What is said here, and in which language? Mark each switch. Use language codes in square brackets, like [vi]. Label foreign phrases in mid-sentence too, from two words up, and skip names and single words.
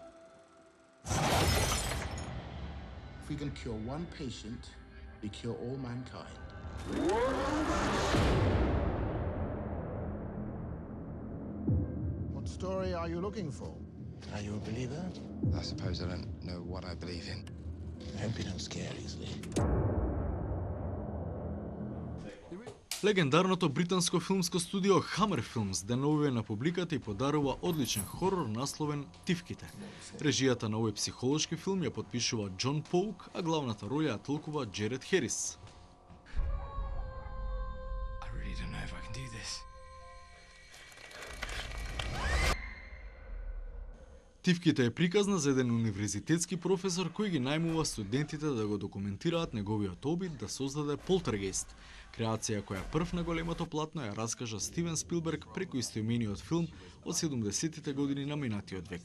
[en] If we can cure one patient, we cure all mankind. What story are you looking for? Are you a believer? I suppose I don't know what I believe in. I hope you don't scare easily. [mk] Легендарното британско филмско студио Hammer Films деновиве на публиката и подарува одличен хорор насловен Тивките. Режијата на овој психолошки филм ја потпишува Џон Поук, а главната роља ја толкува Джеред Херис. [en] I really don't know if I can do this. [mk] Тивките е приказна за еден универзитетски професор кој ги најмува студентите да го документираат неговиот обид да создаде полтергејст. Креација која прв на големото платно ја раскажа Стивен Спилберг преку истоимениот филм од 70-тите години на минатиот век.